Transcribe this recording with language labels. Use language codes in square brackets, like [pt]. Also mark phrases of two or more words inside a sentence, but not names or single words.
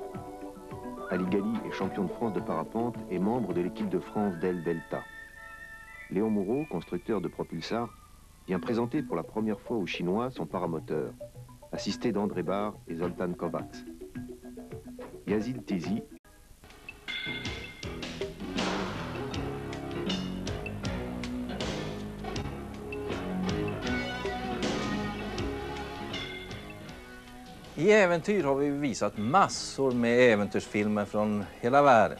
[fr] Ali Ghali est champion de France de parapente et membre de l'équipe de France d'El Delta. Léon Moureau, constructeur de propulsars, vient présenter pour la première fois aux Chinois son paramoteur, assisté d'André Barr et Zoltan Kovacs. Yazid Tizi [sv] I Äventyr har vi visat massor med äventyrsfilmer från hela världen.